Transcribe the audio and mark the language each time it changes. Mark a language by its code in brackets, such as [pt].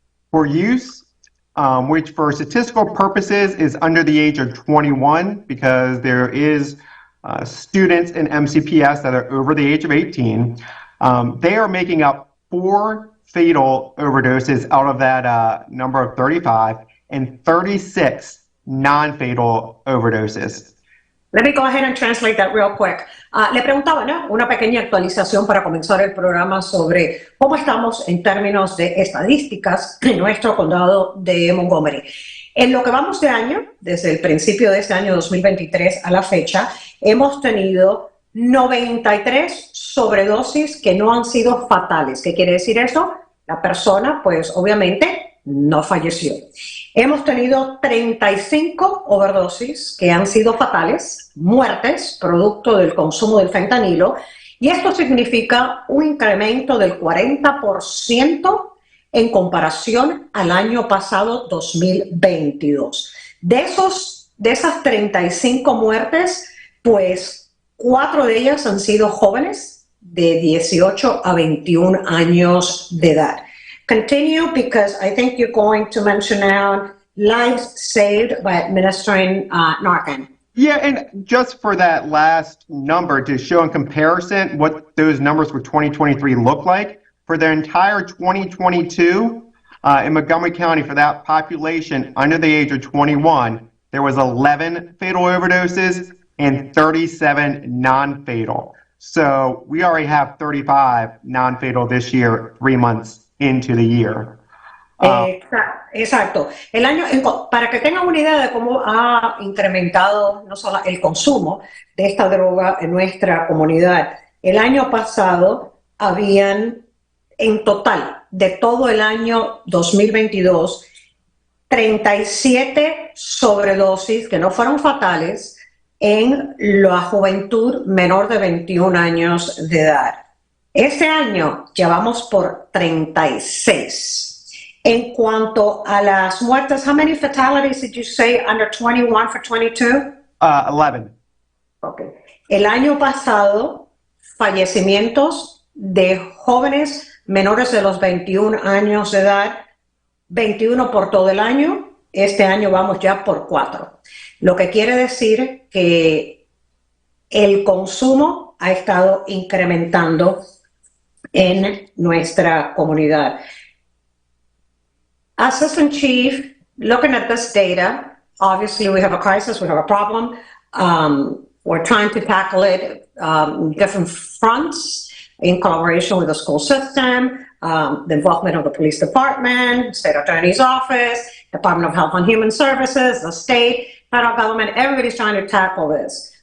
[en] For use, which for statistical purposes is under the age of 21, because there is students in MCPS that are over the age of 18, they are making up 4 fatal overdoses out of that number of 35 and 36 non-fatal overdoses. Let me go ahead and translate that real quick. [es] Le preguntaba, ¿no? Una pequeña actualización para comenzar el programa sobre cómo estamos en términos de estadísticas en nuestro condado de Montgomery. En lo que vamos de año, desde el principio de este año 2023 a la fecha, hemos tenido 93 sobredosis que no han sido fatales. ¿Qué quiere decir eso? La persona, pues obviamente, no falleció. Hemos tenido 35 overdosis que han sido fatales, muertes, producto del consumo del fentanilo, y esto significa un incremento del 40% en comparación al año pasado, 2022. De esas 35 muertes, pues 4 de ellas han sido jóvenes de 18 a 21 años de edad. [en] Continue, because I think you're going to mention now lives saved by administering Narcan. Yeah, and just for that last number to show in comparison what those numbers for 2023 look like, for the entire 2022 in Montgomery County, for that population under the age of 21, there was 11 fatal overdoses and 37 non-fatal. So we already have 35 non-fatal this year, 3 months into the year. [es] Exacto. El año, para que tengan una idea de cómo ha incrementado no solo el consumo de esta droga en nuestra comunidad, el año pasado habían en total de todo el año 2022 37 sobredosis que no fueron fatales en la juventud menor de 21 años de edad. Este año ya vamos por 36. En cuanto a las muertes, [en] how many fatalities did you say under 21 for 22? 11. Okay. [es] El año pasado, fallecimientos de jóvenes menores de los 21 años de edad, 21 por todo el año. Este año vamos ya por 4. Lo que quiere decir que el consumo ha estado incrementando en nuestra comunidad. [en] Assistant Chief, looking at this data, obviously we have a crisis, we have a problem. We're trying to tackle it different fronts in collaboration with the school system, the involvement of the police department, state attorney's office, Department of Health and Human Services, the state, federal government, everybody's trying to tackle this.